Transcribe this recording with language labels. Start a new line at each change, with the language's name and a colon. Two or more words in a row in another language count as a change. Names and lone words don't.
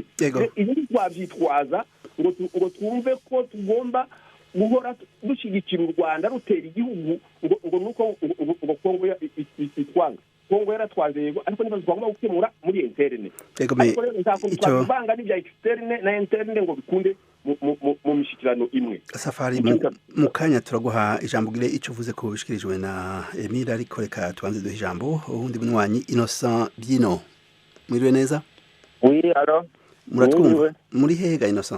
Kinyarwanda: Ibi twabyitwaza ngo twumve ko tugomba guhora dushyigikira u Rwanda rutera igihugu ngo nuko ngo Kongo itwanga. Kongo yaratwaje yego, ariko niba twagomba gukemura muri interne. Ariko rero ntakuvanga n'ibya externe na interne ngo bikunde mu mishikirano imwe.
Rundi: Safari mu kanya turaguha ijambo gire icyo uvuze ko bishikirijwe na Emile, ariko reka tubanze duhe ijambo ubundi munywanyi Innocent Byino. Mwiriwe neza?
French: Oui, alors
Rundi: muratwumva muri hega Innocent?